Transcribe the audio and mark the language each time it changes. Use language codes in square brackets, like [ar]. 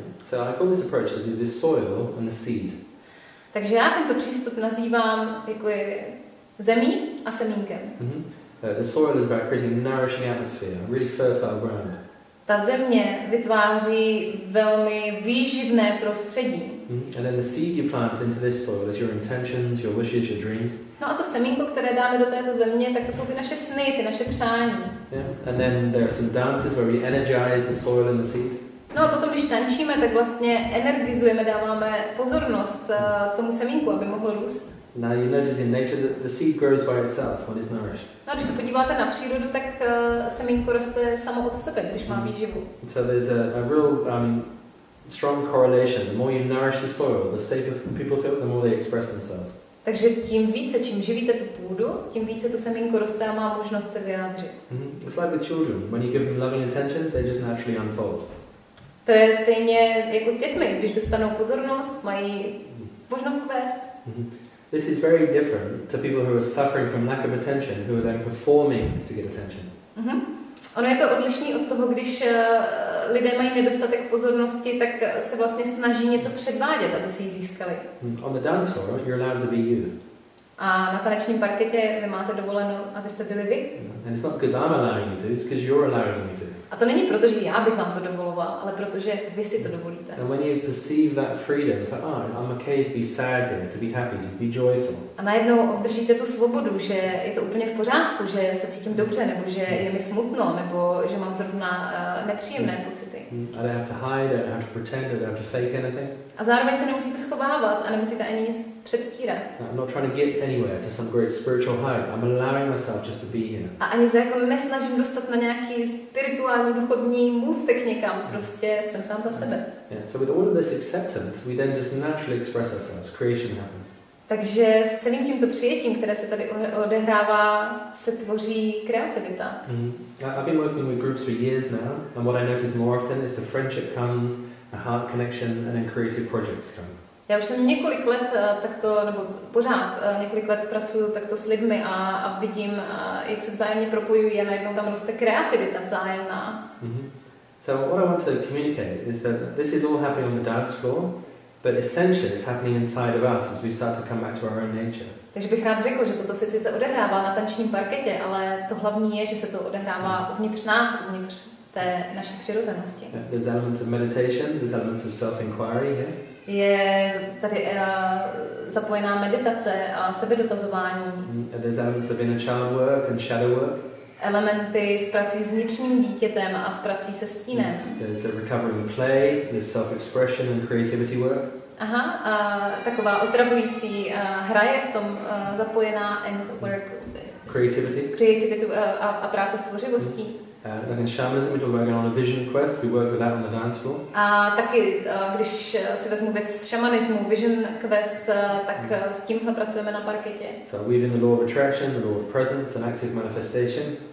[en] So I call this approach the soil and the seed. [cs] Takže já tento přístup nazývám jako zemí a semínkem. [en] The soil is about creating a nourishing atmosphere, a really fertile ground. [cs] Ta země vytváří velmi výživné prostředí. [en] And then the seed you plant into this soil is your intentions, your wishes, your dreams. [cs] No a to semínko, které dáme do této země, tak to jsou ty naše sny, ty naše přání. [en] Yeah. And then there are some dances where we energize the soil and the seed. [cs] No a potom, když tančíme, tak vlastně energizujeme, dáváme pozornost tomu semínku, aby mohlo růst. [en] Now you notice in nature that the seed grows by itself when it's nourished. [cs] No, když se podíváte na přírodu, tak semínko roste samo od sebe, když má výživu. [en] So there's a real strong correlation. The more you nourish the soil, the safer people feel, the more they express themselves. [cs] Takže tím více, čím živíte tu půdu, tím více to semínko roste a má možnost se vyjádřit. [en] It's like with children. When you give them loving attention, they just naturally unfold. [cs] To je stejně jako s dětmi. Když dostanou pozornost, mají možnost kvést. [en] This is very different to people who are suffering from lack of attention, who are then performing to get attention. [cs] Ono je to odlišný od toho, když lidé mají nedostatek pozornosti, tak se vlastně snaží něco předvádět, aby si ji získali. [en] On the dance floor, you're allowed to be you. [cs] A na tanečním parketě vy máte dovoleno, abyste byli vy. [en] And it's not because I'm allowing you to, it's because you're allowing me to. [cs] A to není proto, že já bych vám to dovoloval, ale protože vy si to dovolíte. [en] And when you perceive that freedom, it's like, oh, I'm okay to be sad here, to be happy, to be joyful. [cs] A najednou obdržíte tu svobodu, že je to úplně v pořádku, že se cítím dobře, nebo že je mi smutno, nebo že mám zrovna nepříjemné pocity. [en] I don't have to hide, I don't have to pretend, I don't have to fake anything. [cs] A zároveň se nemusíte schovávat a nemusíte ani nic předstírat. [en] I'm not trying to get anywhere to some great spiritual high. I'm allowing myself just to be here. [cs] A ani se jako nesnažím dostat na nějaký spirituální duchovní můstek někam, prostě jsem sám za sebe. [en] Yeah, so with all of this acceptance, we then just naturally express ourselves. Creation happens. [cs] Takže s celým tímto přijetím, které se tady odehrává, se tvoří kreativita. [en] I've been working with groups for years now, and what I notice more often is the friendship comes, a heart connection, and then creative projects come. [cs] Já už jsem několik let takto, nebo pořád několik let pracuju takto s lidmi a vidím, jak se vzájemně propojují a najednou tam roste kreativita vzájemná. [en] So what I want to communicate is that this is all happening on the dance floor, but essentially it's happening inside of us as we start to come back to our own nature. [cs] Takže bych rád řekl, že toto se sice odehrává na tančním parketě, ale to hlavní je, že se to odehrává uvnitř nás, uvnitř té naší přirozenosti. [en] There's elements of meditation, there's elements of self-inquiry here. [cs] Je tady zapojená meditace a sebedotazování. [en] There's elements of inner child work and shadow work. [cs] Elementy s prací s vnitřním dítětem a s prací se stínem. [en] There's a recovering play, there's self-expression and creativity work. [cs] Aha, a taková ozdravující hra je v tom zapojená [en] and work. [cs] Creativity a práce s tvořivostí. [en] Like in shamanism, we talk about going on a vision quest. We work with that on the dance floor. [cs] A taky, když si vezmu věc z šamanismu, vision quest, tak s tímhle pracujeme na parketě. [en] So weaving the law of attraction, the law of presence and active manifestation.